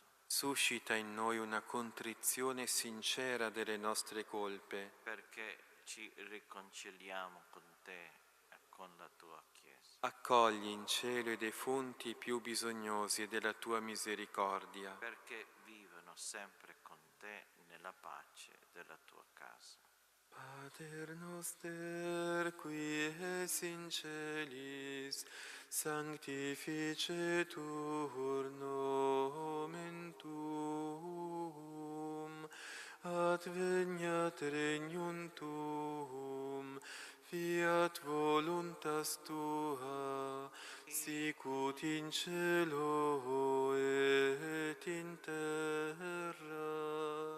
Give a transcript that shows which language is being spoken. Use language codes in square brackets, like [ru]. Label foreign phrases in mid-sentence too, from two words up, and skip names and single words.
[it] Suscita in noi una contrizione sincera delle nostre colpe. Perché ci riconciliamo con te e con la tua Chiesa. Accogli in cielo i defunti più bisognosi della tua misericordia. Perché vivono sempre con te nella pace della tua casa. [la] Pater noster, qui es in celis, sanctificetur nomen tuum, adveniat regnum tuum, fiat voluntas tua, sicut in cielo et in terra.